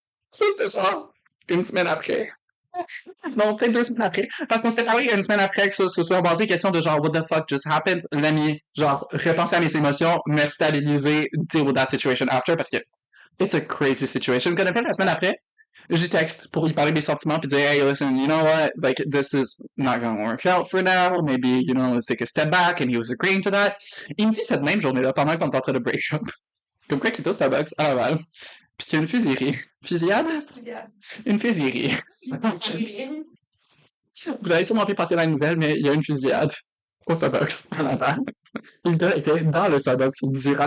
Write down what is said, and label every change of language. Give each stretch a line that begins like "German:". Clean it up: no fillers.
French: Ça, c'était genre 1 semaine après. Non, peut-être 2 semaines après. Parce qu'on s'est parlé 1 semaine après que ça se soit basé question de genre,
English: what the fuck just happened?
French: L'ami, genre, repenser à mes émotions, me stabiliser,
English: deal with that situation after,
French: parce que
English: it's a crazy situation.
French: Quand on fait la semaine après, j'ai texte pour lui parler des sentiments puis dire,
English: hey, listen, you know what? Like, this is not gonna work out for now. Maybe, you know, let's take a step back. And he was agreeing to that.
French: Il me dit cette même journée-là, pendant qu'on est en train de break up. Comme quoi qu'il est au Starbucks à Laval. Puis qu'il y a une fusillerie. Fusillade? Une fusillerie. Vous avez sûrement fait passer la nouvelle, mais il y a une fusillade au Starbucks à Laval. Le gars était dans le Starbucks durant la